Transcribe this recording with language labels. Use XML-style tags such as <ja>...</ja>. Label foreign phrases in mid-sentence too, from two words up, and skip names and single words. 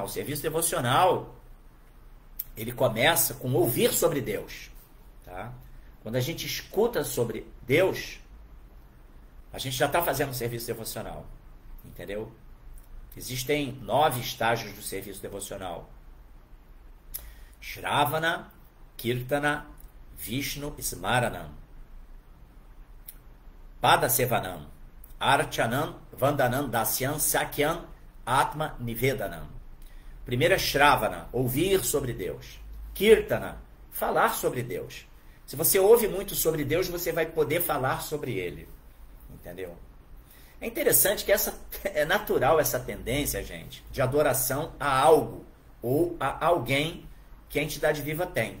<pt>O serviço devocional, ele começa com ouvir sobre Deus, tá? Quando a gente escuta sobre Deus, a gente já está fazendo um serviço devocional, entendeu? Existem 9 estágios do serviço devocional:</pt> <sa>Shravana, Kirtana, Vishnu Smaranam, Padasevanam, Archanam, Vandanam, Dasyam, Sakyam, Atma Nivedanam.</sa> <pt>Primeiro é Shravana, ouvir sobre Deus. Kirtana, falar sobre Deus. Se você ouve muito sobre Deus, você vai poder falar sobre Ele. Entendeu? É interessante que é natural essa tendência, gente, de adoração a algo ou a alguém que a entidade viva tem.</pt>